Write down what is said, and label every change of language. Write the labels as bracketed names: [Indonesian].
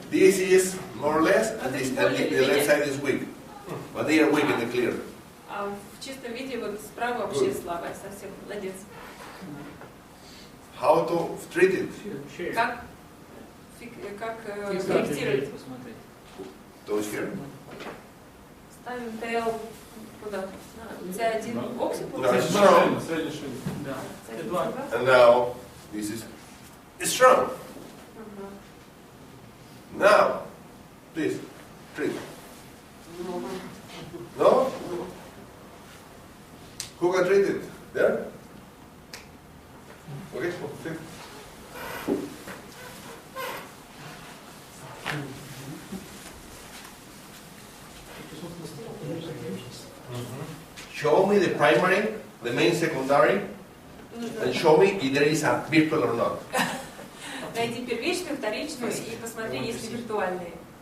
[English] This is more or less, and the left side is weak. But they are weak in the clear. [Russian] А в чистом виде вот справа вообще слабая совсем. Молодец. [English] How to treat it? [Russian] Как корректировать? Посмотреть. [English] Those here? [Russian] Ставим ТЛ куда? C1 оксид. [English] No, it's strong. [Russian] Да. C1. [English] And now, this is strong. Now, please, treat. No? Who can treat it? There? Okay, sit. Show me the primary, the main secondary, and show me if there is a virtual or not. [Russian] Найди первичную, вторичную и посмотри, есть ли виртуальные.